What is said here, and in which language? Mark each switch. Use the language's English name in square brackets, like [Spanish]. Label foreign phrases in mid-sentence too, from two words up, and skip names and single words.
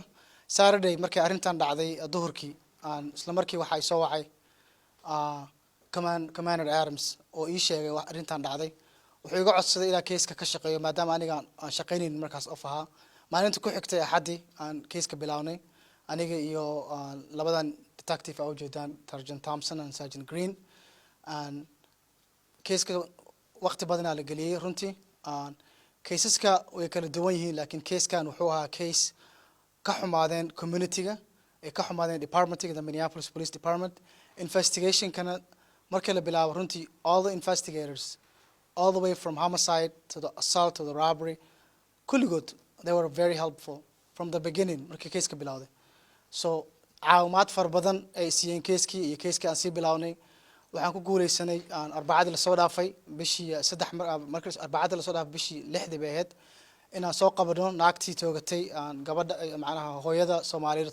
[Somali] Saturday markii arrintan dhacday duhurkii isla markii waxa ay soo wacay Commander Adams oo ii sheegay wax arrintan dhacday wuxuu iga codsaday inaan case-ka ka shaqeeyo maadaama aniga aan shaqeynin markaas off ahaa maalinta ku xigtay axadii aan case-ka bilawnay aniga iyo labadan detective oo jeedaan Sergeant Thompson and Sergeant Green case-ka waqti badan la galiyay runtii cases-ka way kala duwan yihiin laakiin case-kan wuxuu ahaa case ka xumaadeen community-ga ee ka xumaadeen department-ga the Minneapolis Police Department investigation-kana markii la bilaabo runtii [English] all the investigators all the way from homicide to the assault to the robbery [Somali] kulligood [English] they were very helpful from the beginning [Somali] markii case-ka bilowday so caawimaad far badan ay siiyeen case-kii iyo case-kii aan sii bilawnay waxaan ku guuleysanay arbacadii la soo dhaafay bishii 3 markii arbacadii la soo dhaafay bishii 6 bay ahayd inaan soo qabano naagtii toogatay gabadha macnaha hooyada Soomaaliyeed